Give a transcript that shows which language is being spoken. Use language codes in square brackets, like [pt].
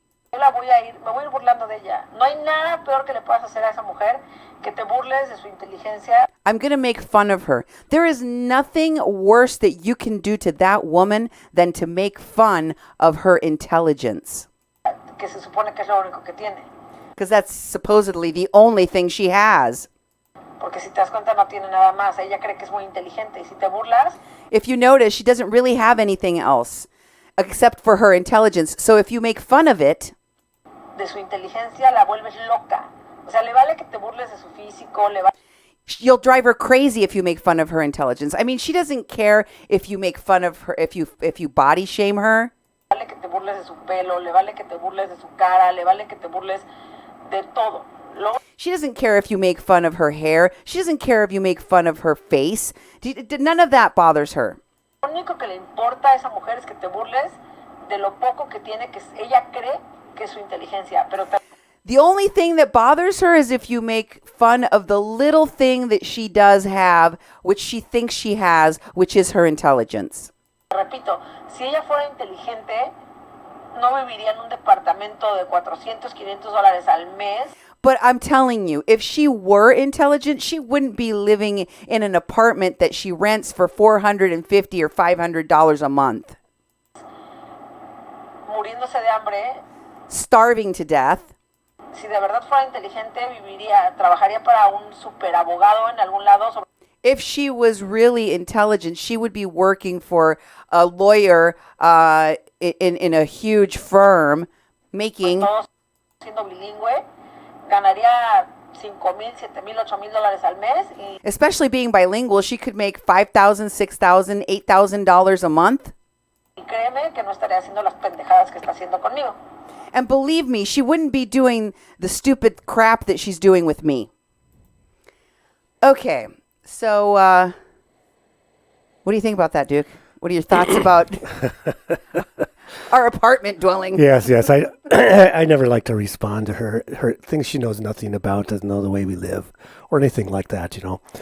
[es] Yo me voy a ir burlando de ella. No hay nada peor que le puedas hacer a esa mujer que te burles de su inteligencia. [en] I'm going to make fun of her. There is nothing worse that you can do to that woman than to make fun of her intelligence. [es] Que se supone que es lo único que tiene. [en] Because that's supposedly the only thing she has. [es] Porque si te das cuenta no tiene nada más. Ella cree que es muy inteligente y si te burlas. [en] If you notice, she doesn't really have anything else except for her intelligence. So if you make fun of it, [es] de su inteligencia la vuelves loca. O sea, le vale que te burles de su físico, [en] you'll drive her crazy if you make fun of her intelligence. I mean, she doesn't care if you make fun of her, if you body shame her. [es] Le vale que te burles de su pelo, le vale que te burles de su cara, le vale que te burles de todo. [en] She doesn't care if you make fun of her hair. She doesn't care if you make fun of her face. None of that bothers her. [es] Lo único que le importa a esa mujer es que te burles de lo poco que tiene, que ella cree que es su inteligencia. Pero [en] the only thing that bothers her is if you make fun of the little thing that she does have, which she thinks she has, which is her intelligence. [es] Repito, si ella fuera inteligente, no viviría en un departamento de $400, $500 al mes. [en] But I'm telling you, if she were intelligent, she wouldn't be living in an apartment that she rents for $450 or $500 a month. [es] Muriéndose de hambre. [en] Starving to death. [es] Si de verdad fuera inteligente, trabajaría para un superabogado en algún lado. [en] If she was really intelligent, she would be working for a lawyer in a huge firm, making. [es] Siendo bilingüe, ganaría 5,000, 7,000, 8,000 dólares al mes. Y [en] Especially being bilingual, she could make $5,000, $6,000, $8,000 a month. [es] créeme que no estaré haciendo las pendejadas que está haciendo conmigo. [en] And believe me, she wouldn't be doing the stupid crap that she's doing with me. Okay, so what do you think about that, Duke? What are your thoughts about our apartment dwelling? Yes. I never like to respond to her things she knows nothing about, doesn't know the way we live, or anything like that, you know.